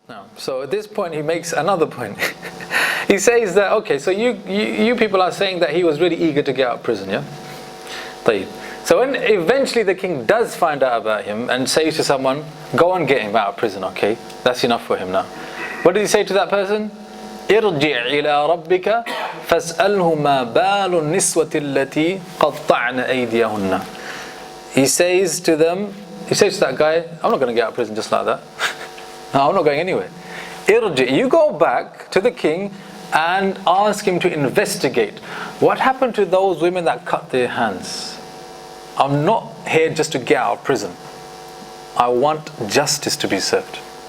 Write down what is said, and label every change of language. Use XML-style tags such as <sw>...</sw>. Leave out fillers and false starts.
<en>Now, so at this point he makes another point. He says that, okay, so you people are saying that he was really eager to get out of prison, yeah? So when eventually the king does find out about him and says to someone, go and get him out of prison, okay? That's enough for him now. What did he say to that person?</en> <ar>ارجع إلى ربك فاسأله ما بال النسوة التي قطعن أيديهن.</ar> <en>He says to that guy, I'm not going to get out of prison just like that. No, I'm not going anywhere. You go back to the king and ask him to investigate what happened to those women that cut their hands. I'm not here just to get out of prison. I want justice to be served.</en>